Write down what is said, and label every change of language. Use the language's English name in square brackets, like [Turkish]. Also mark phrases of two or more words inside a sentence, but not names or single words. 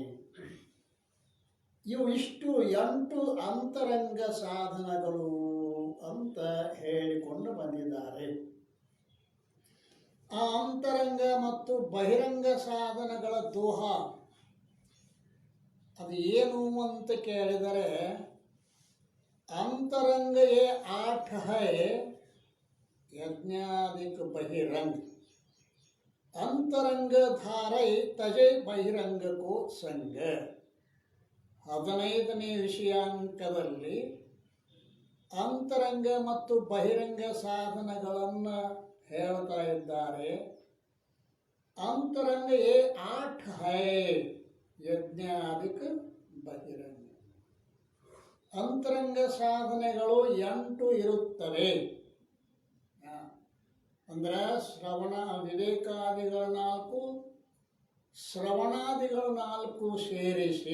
[Kannada] ಇಷ್ಟು 8 ಅಂತರಂಗ ಸಾಧನಗಳು ಅಂತ ಹೇಳಿಕೊಂಡು ಬಂದಿದ್ದಾರೆ. ಆ ಅಂತರಂಗ ಮತ್ತು ಬಹಿರಂಗ ಸಾಧನಗಳ ದೋಹ ಅದು ಏನು ಅಂತ ಕೇಳಿದರೆ, [Hindi] अंतरंग ये 8 है, यज्ञादिक बहिरंग. अंतरंग धारे तजे बहिरंग को संग. [Kannada] 15ನೇ ವಿಷಯಾಂಕದಲ್ಲಿ ಅಂತರಂಗ ಮತ್ತು ಬಹಿರಂಗ ಸಾಧನಗಳನ್ನು ಹೇಳ್ತಾ ಇದ್ದಾರೆ. [Hindi] ಅಂತರಂಗ ये 8 है, यज्ञादिक बहिरंग. [Kannada] ಅಂತರಂಗ ಸಾಧನೆಗಳು 8 ಇರುತ್ತವೆ. ಅಂದ್ರೆ ಶ್ರವಣ ವಿವೇಕಾದಿಗಳ 4, ಶ್ರವಣಾದಿಗಳ 4 ಸೇರಿಸಿ